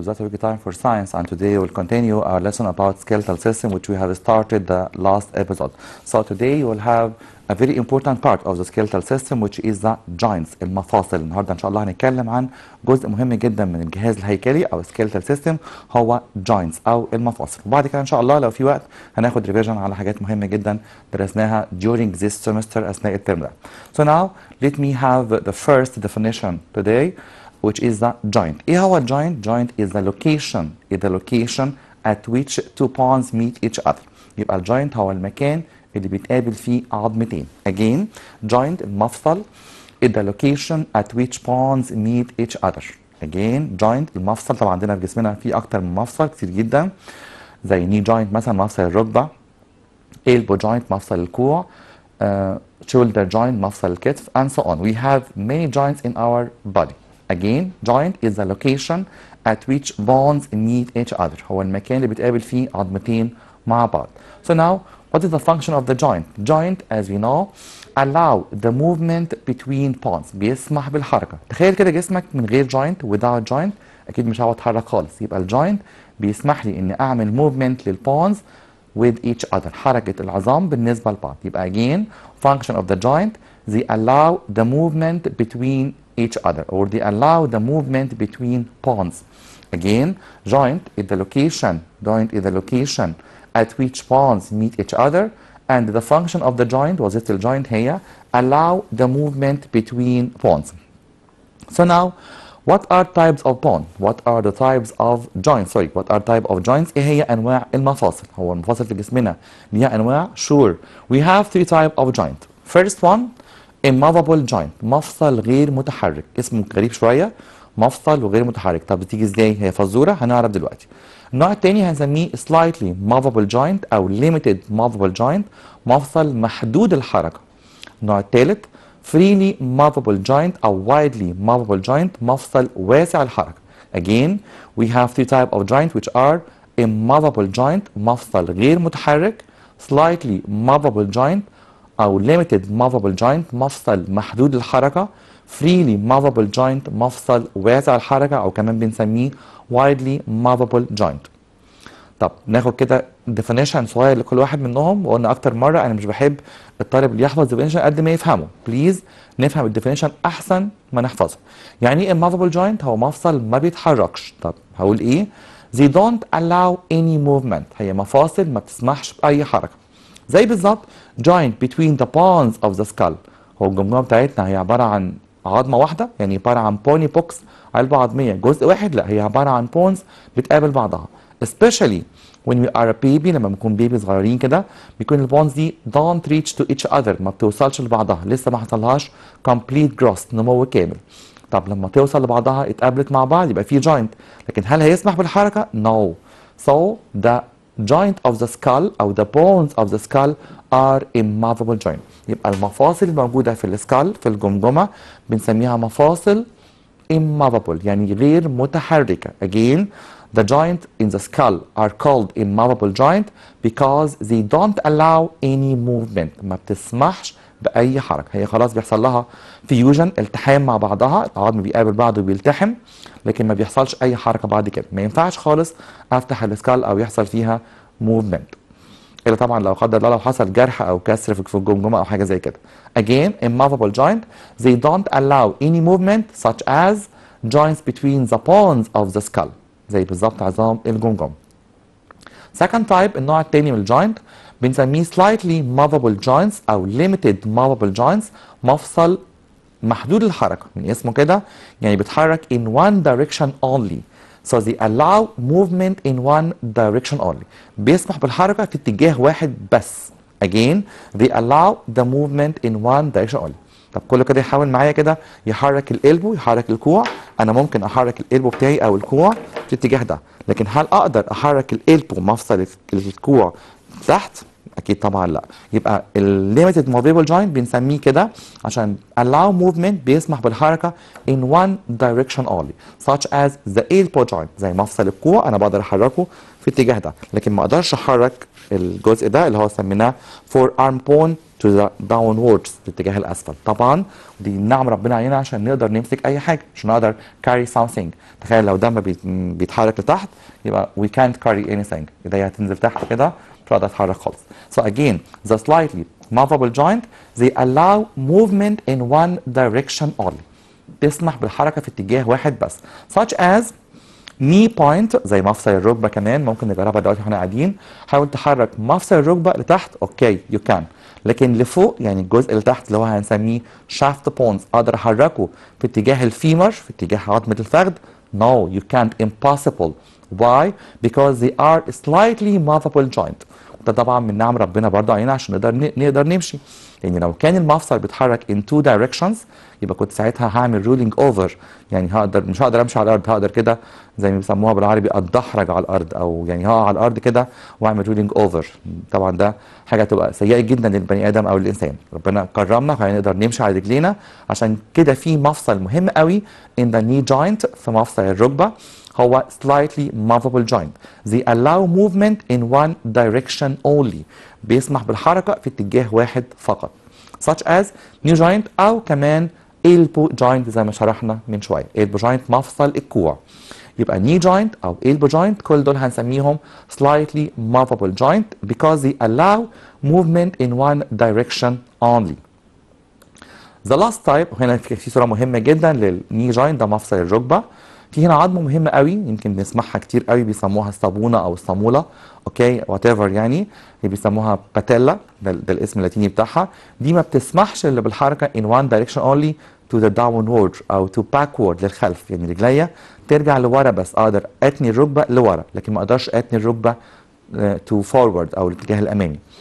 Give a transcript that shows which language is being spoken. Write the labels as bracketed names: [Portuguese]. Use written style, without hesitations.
[English] That's a week time for science, and today we'll continue our lesson about skeletal system, which we have started the last episode. So today we'll have a very important part of the skeletal system, which is the joints, المفاصل. [Arabic] النهارده ان شاء الله هنتكلم عن جزء مهم جدا من الجهاز الهيكلي او skeletal system هو joints او المفاصل. وبعد كده ان شاء الله لو في وقت هناخد ريفيجن على حاجات مهمه جدا درسناها [English] during this semester [Arabic] اثناء الترم ده. [English] So now let me have the first definition today, which is the joint. [Arabic] ايه هو الجوينت؟ [English] joint is the location at which two bones meet each other. [Arabic] يبقى الجوينت هو المكان اللي بيتقابل فيه عظمتين. [English] Again, joint المفصل is the location at which bones meet each other. [Arabic] Again, joint المفصل طبعا عندنا في جسمنا في أكتر من مفصل كتير جدا، زي knee joint مثلا مفصل الركبة، elbow joint مفصل الكوع، shoulder joint مفصل الكتف, [English] and so on. We have many joints in our body. Again, joint is the location at which bones meet each other. [Arabic] هو المكان اللي بيتقابل فيه عظمتين مع بعض. [English] So now, what is the function of the joint? Joint, as we know, allow the movement between bones. [Arabic] بيسمح بالحركة. تخيل كده جسمك من غير joint, without joint أكيد مش هعرف أتحرك خالص. يبقى الجوينت بيسمح لي إني أعمل movement للبونز [English] with each other. [Arabic] حركة العظام بالنسبة لبعض. [English] يبقى again, function of the joint, they allow the movement between each other, or they allow the movement between bones. Again, joint is the location at which bones meet each other, and the function of the joint, [Arabic] وظيفة الجوينت هي [English] allow the movement between bones. So now, what are types of bone? What are the types of joints? Sorry, what are type of joints? [Arabic] ايه هي انواع المفاصل؟ هو المفاصل في جسمنا ليها انواع؟ Sure. [English] We have three types of joint. First one, immovable joint، [Arabic] مفصل غير متحرك. اسمه غريب شويه، مفصل وغير متحرك. طب بتيجي ازاي؟ هي فزوره هنعرف دلوقتي. النوع الثاني هنسميه slightly movable joint او limited movable joint، مفصل محدود الحركه. النوع الثالث freely movable joint او widely movable joint، مفصل واسع الحركه. [English] Again, we have three types of joint which are immovable joint، [Arabic] مفصل غير متحرك، [English] slightly movable joint أو limited movable joint، [Arabic] مفصل محدود الحركة، [English] freely movable joint، [Arabic] مفصل واسع الحركة أو كمان بنسميه [English] widely movable joint. [Arabic] طب ناخد كده definition صغير لكل واحد منهم، وقلنا أكتر مرة أنا مش بحب الطالب اللي يحفظ definition قد ما يفهمه. بليز نفهم الديفينيشن أحسن ما نحفظه. يعني إيه immovable joint؟ هو مفصل ما بيتحركش. طب هقول إيه؟ [English] they don't allow any movement، [Arabic] هي مفاصل ما بتسمحش بأي حركة. زي بالظبط [English] joint between the bones of the skull. [Arabic] هو الجمجمه بتاعتنا هي عباره عن عظمه واحده، يعني عباره عن بوني بوكس، علبه عظميه جزء واحد؟ لا، هي عباره عن بونز بتقابل بعضها. [English] especially when we are a baby، [Arabic] لما بنكون بيبي صغيرين كده بيكون البونز دي [English] don't reach to each other، [Arabic] ما بتوصلش لبعضها، لسه ما حصلهاش [English] complete growth، [Arabic] نمو كامل. طب لما توصل لبعضها اتقابلت مع بعض يبقى في joint، لكن هل هيسمح بالحركه؟ no. [English] So the joint of the skull أو the bones of the skull are immovable joint. [Arabic] يبقى المفاصل الموجودة في السكال في الجمجمة بنسميها مفاصل immovable، يعني غير متحركة. [English] Again, the joint in the skull are called immovable joint because they don't allow any movement، [Arabic] ما بتسمحش بأي حركة. هي خلاص بيحصل لها فيوجن، التحام مع بعضها، العظم بيقابل بعضه وبيلتحم، لكن ما بيحصلش أي حركة بعد كده. ما ينفعش خالص أفتح السكال أو يحصل فيها موفمنت، إلا طبعا لو قدر الله لو حصل جرح أو كسر في الجمجمة أو حاجة زي كده. [English] Again, immovable joint, they don't allow any movement such as joints between the bones of the skull، [Arabic] زي بالظبط عظام الجمجمة. Second type، النوع الثاني من الجوينت بنسميه slightly movable joints أو limited movable joints، مفصل محدود الحركة، من اسمه كده يعني بيتحرك [English] in one direction only. So they allow movement in one direction only، [Arabic] بيسمح بالحركة في اتجاه واحد بس. [English] Again, they allow the movement in one direction only. [Arabic] طب كله كده يحاول معايا كده يحرك القلبه، يحرك الكوع. انا ممكن احرك القلبه بتاعي او الكوع في الاتجاه ده، لكن هل اقدر احرك القلبه مفصل الكوع تحت؟ اكيد طبعا لا. يبقى الليميتد موفيبل جوينت بنسميه كده عشان [English] allow movement [Arabic] بيسمح بالحركه [English] in one direction only such as the elbow joint. [Arabic] زي مفصل الكوع انا بقدر احركه في الاتجاه ده، لكن ما اقدرش احرك الجزء ده اللي هو سميناه [English] forearm bone to the downwards [Arabic] الاتجاه الاسفل. طبعا دي نعم ربنا علينا عشان نقدر نمسك اي حاجه، عشان نقدر [English] carry something. [Arabic] تخيل لو ده ما بيتحرك لتحت يبقى [English] we can't carry anything، [Arabic] ايديا هتنزل تحت كده مش هقدر اتحرك خالص. [English] So again the slightly movable joint they allow movement in one direction only. [Arabic] تسمح بالحركه في اتجاه واحد بس. [English] such as knee point [Arabic] زي مفصل الركبه، كمان ممكن نجربها دلوقتي واحنا قاعدين. حاول تحرك مفصل الركبه لتحت [English] okay you can, [Arabic] لكن لفوق يعني الجزء اللي تحت اللي هو هنسميه shaft bones اقدر احركه في اتجاه الفيمر في اتجاه عظمه الفخذ. [English] no you can't, impossible. why? because they are slightly movable joint. [Arabic] ده طبعا من نعم ربنا برضه علينا عشان نقدر نمشي. يعني لو كان المفصل بيتحرك [English] in two directions [Arabic] يبقى كنت ساعتها هعمل رولينج اوفر، يعني مش هقدر امشي على الارض، هقدر كده زي ما بيسموها بالعربي اتدحرج على الارض، او يعني هقع على الارض كده واعمل رولينج اوفر. طبعا ده حاجه تبقى سيئه جدا للبني ادم او الانسان. ربنا كرمنا فهنقدر نمشي على رجلينا. عشان كده في مفصل مهم قوي in the knee joint في مفصل الركبه هو slightly movable joint. [English] They allow movement in one direction only. [Arabic] بيسمح بالحركة في اتجاه واحد فقط. [English] Such as knee joint [Arabic] أو كمان elbow joint زي ما شرحنا من شوية. [English] elbow joint مفصل الكوع. يبقى knee joint أو elbow joint [Arabic] كل دول هنسميهم [English] slightly movable joint because they allow movement in one direction only. The last type [Arabic] هنا في صورة مهمة جدا للني جوينت، ده مفصل الركبة. في هنا عظمه مهمه قوي يمكن بنسمعها كتير قوي بيسموها الصابونه او الصاموله، [English] okay whatever, [Arabic] يعني هي بيسموها باتيلا، ده الاسم اللاتيني بتاعها. دي ما بتسمحش الا بالحركه [English] in one direction only to the downward [Arabic] او [English] to backward [Arabic] للخلف، يعني رجليا ترجع لورا بس اقدر اتني الركبه لورا، لكن ما اقدرش اتني الركبه [English] to forward [Arabic] او الاتجاه الامامي.